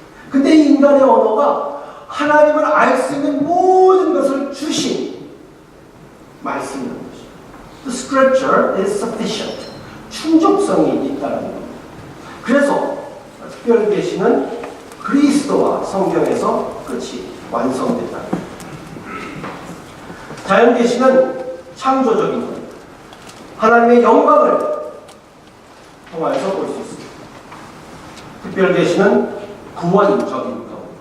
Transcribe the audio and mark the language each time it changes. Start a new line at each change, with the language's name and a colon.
Korean: 근데 이 인간의 언어가 하나님을 알 수 있는 모든 것을 주신 말씀인 것이죠.
English: The scripture is sufficient.
Korean: 충족성이 있다는 겁니다. 그래서 특별 계시는 그리스도와 성경에서 끝이 완성됐다. 자연 계시는 창조적인 겁니다. 하나님의 영광을 통해서 볼 수 있습니다. 특별 계시는 구원적인 겁니다.